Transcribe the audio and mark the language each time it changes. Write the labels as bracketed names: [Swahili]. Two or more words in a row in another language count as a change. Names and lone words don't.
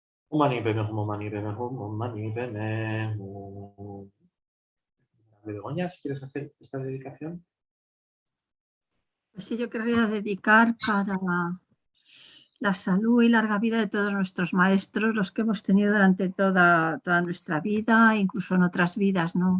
[Sanskrit] Mani Padme Hum, Mani Padme Hum, Mani Padme Hum. [Spanish] Begoña, si quieres hacer esta dedicación. Pues sí, yo querría dedicar para la salud y larga vida de todos nuestros maestros, los que hemos tenido durante toda nuestra vida, incluso en otras vidas, ¿no?